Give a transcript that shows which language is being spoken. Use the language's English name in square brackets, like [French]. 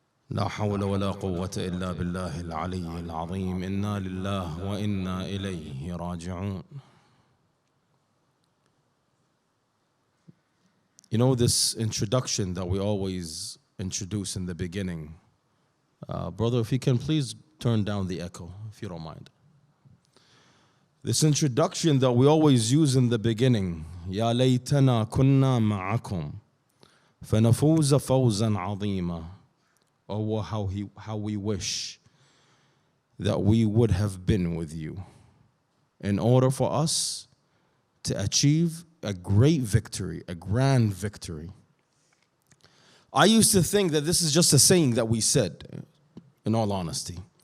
[Arabic] لا حول ولا قوة إلا بالله العلي العظيم. إنا لله وإنا إليه راجعون. [English] You know, this introduction that we always introduce in the beginning. Brother, if you can please turn down the echo, if you don't mind. This introduction that we always use in the beginning. [Arabic] يا ليتنا كنا معكم فنفوز فوزا عظيما. [English] Oh, how we wish that we would have been with you in order for us to achieve a great victory, a grand victory. I used to think that this is just a saying that we said, in all honesty.